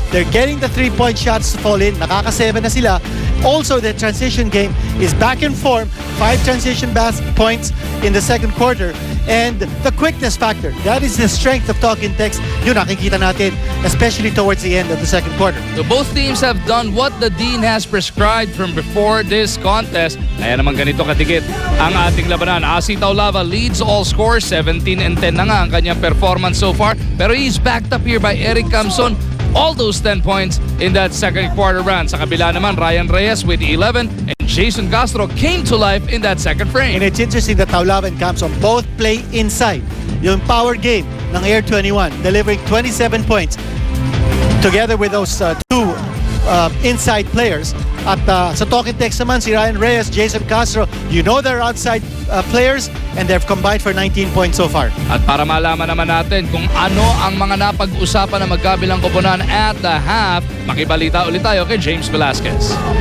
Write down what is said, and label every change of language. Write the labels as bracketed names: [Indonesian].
[English] They're getting the 3-point shots to fall in. [Filipino] Nakaka-7 na sila. [English] Also, the transition game is back in form. 5 transition points in the second quarter. And the quickness factor, that is the strength of Talk and Text. [Filipino] Yun nakikita natin, [English] especially towards the end of the second quarter. So both teams have done what the Dean has prescribed from before this contest. [Filipino] Kaya naman ganito katigit ang ating labanan. [English] Asi Taulava leads all scores, 17-10 [Filipino] na nga ang kanyang [English] performance so far. [Filipino] Pero [English] he's backed up here by Eric Camson. All those 10 points in that second quarter run. [Filipino] Sa kabila naman, [English] Ryan Reyes with 11 and Jason Castro came to life in that second frame. And it's interesting that Taulava and Camson both play inside. [Filipino] Yung power game ng Air21, [English] delivering 27 points together with those two inside players. [Filipino] At sa Talk and Text naman, si [English] Ryan Reyes, Jason Castro, you know they're outside players, and they've combined for 19 points so far. [Filipino] At para malaman naman natin kung ano ang mga napag-usapan ng magkabilang koponan [English] at the half, [Filipino] makibalita ulit tayo kay James Velasquez.